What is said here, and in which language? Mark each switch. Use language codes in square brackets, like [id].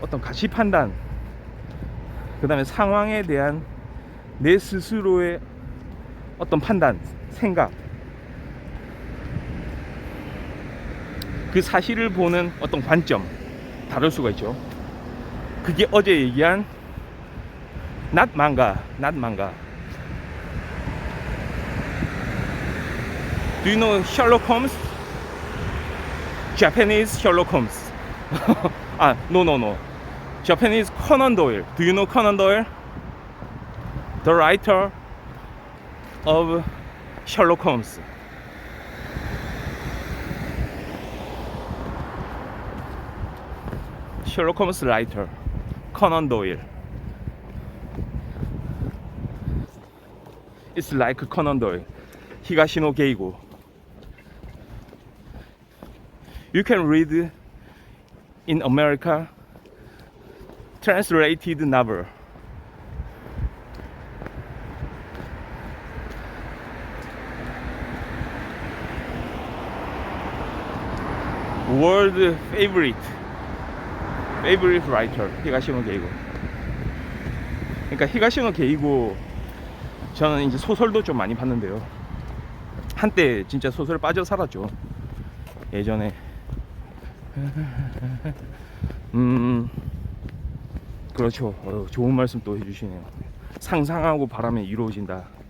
[ko] 어떤 가치 판단, 그 다음에 상황에 대한 내 스스로의 어떤 판단, 생각, 그 사실을 보는 어떤 관점 다를 수가 있죠. 그게 어제 얘기한 [en] not manga. Do you know Sherlock Holmes? Japanese Sherlock Holmes. 아, no. Japanese Conan Doyle. Do you know Conan Doyle? The writer of Sherlock Holmes. Sherlock Holmes writer Conan Doyle. It's like Conan Doyle. 히가시노 게이고. You can read in America translated novel. World favorite writer 히가시노 게이고. [ko] 그러니까 히가시노 게이고, 저는 이제 소설도 좀 많이 봤는데요. 한때 진짜 소설 빠져 살았죠. 예전에. 그렇죠. 좋은 말씀 또 해주시네요. 상상하고 바라면 이루어진다.